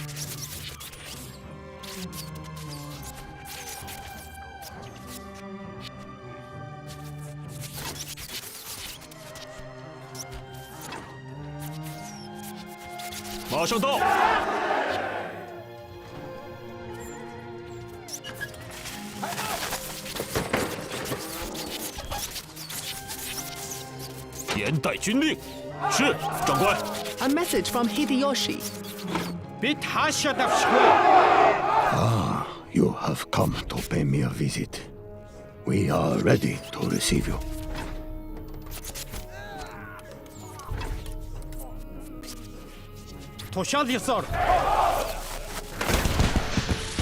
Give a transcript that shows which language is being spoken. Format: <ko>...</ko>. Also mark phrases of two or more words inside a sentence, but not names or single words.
<zh>" 马上到！严带军令。是，长官。</zh> <en>A message from Hideyoshi.</en> <mn>Бид хаашаа давшгүй.</mn> <en>You have come to pay me a visit. We are ready to receive you.</en> <mn>Тушаал ёсоор.</mn>